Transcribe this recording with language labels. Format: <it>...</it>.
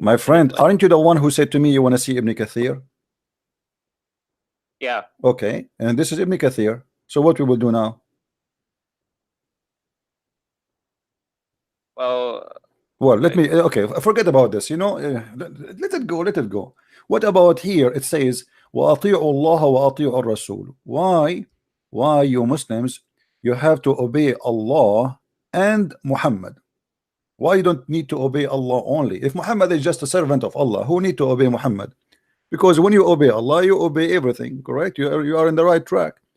<en>My friend, aren't you the one who said to me you want to see Ibn Kathir? Yeah. Okay, and this is Ibn Kathir. So what we will do now? Well, let me, okay, forget about this, you know, let it go, let it go. What about here?</en> <ar>It says, وَأَطِيعُوا اللَّهَ وَأَطِيعُوا الرَّسُولُ.</ar> <en>Why you Muslims, you have to obey Allah and Muhammad? Why you don't need to obey Allah only? If Muhammad is just a servant of Allah, who need to obey Muhammad? Because when you obey Allah, you obey everything, correct? You are in the right track.</en>